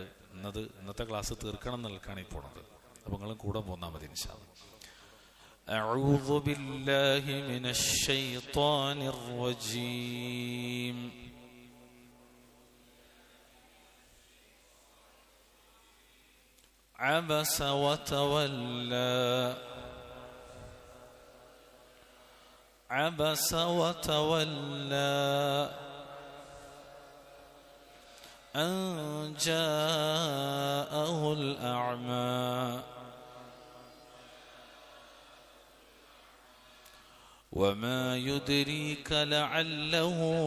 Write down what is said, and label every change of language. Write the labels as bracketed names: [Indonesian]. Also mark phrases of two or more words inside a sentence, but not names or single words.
[Malayalam] ഇന്നത്തെ ക്ലാസ് തീർക്കണം എന്നുള്ളതാണ് ഈ പോണത്. അപ്പോൾ നിങ്ങളും കൂടെ പോന്നാൽ മതി [Arabic] إن شاء الله. أعوذ بالله من الشيطان الرجيم. عبس وتولى عبس وتولى أن جاءه الأعمى وما يدريك لعله